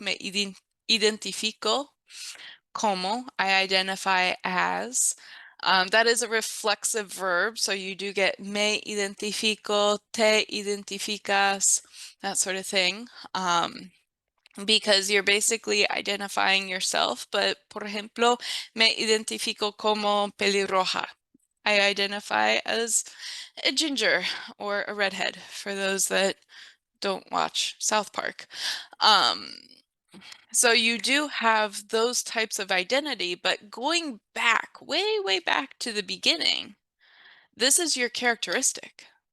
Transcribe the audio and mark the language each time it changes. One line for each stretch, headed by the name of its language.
Spanish: Me identifico como,
English: I identify as. That is a reflexive verb, so you do get
Spanish: me identifico, te identificas,
English: that sort of thing, because you're basically identifying yourself.
Spanish: But, por ejemplo, me identifico como pelirroja.
English: I identify as a ginger or a redhead, for those that don't watch South Park. So you do have those types of identity, but going back, way, way back to the beginning, this is your characteristic.